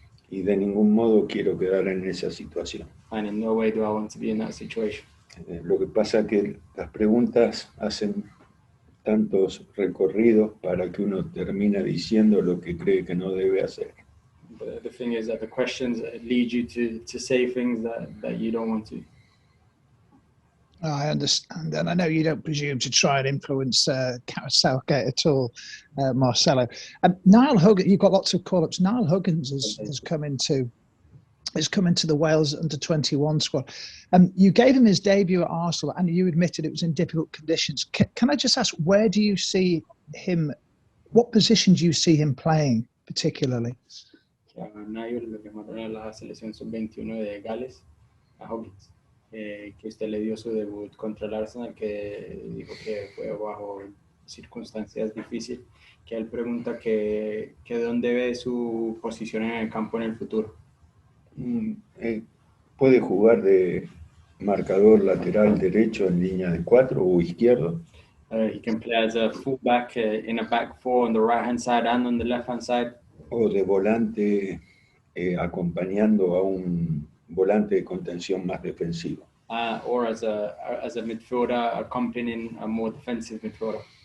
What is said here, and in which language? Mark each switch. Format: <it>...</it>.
<es>Y de ningún modo quiero quedar en esa situación.</es> <en>And in no way do I want to be in that situation.</en> <es>Lo que pasa es que las preguntas hacen tantos recorridos para que uno termine diciendo lo que cree que no debe hacer.</es> <en>But the thing is that the questions lead you to say things that you don't want to. I understand, and I know you don't presume to try and influence Gareth Southgate at all, Marcelo. Niall Huggins, you've got lots of call-ups. Niall Huggins has come into the Wales under-21 squad. You gave him his debut at Arsenal, and you admitted it was in difficult conditions. Can I just ask, where do you see him? What position do you see him playing particularly?</en> <es>Niall lo llamaron a la selección sub-21 de Gales, a Huggins. que usted le dio su debut contra el Arsenal, que dijo que fue bajo circunstancias difíciles, que él pregunta que dónde ve su posición en el campo en el futuro. Puede jugar de marcador lateral derecho en línea de 4 o izquierdo.</es> <en>He can play as a fullback in a back four on the right-hand side and on the left-hand side.</en> <es>O de volante acompañando a un volante de contención más defensivo.</es> <en>Or as a midfielder accompanying a more defensive midfielder.</en>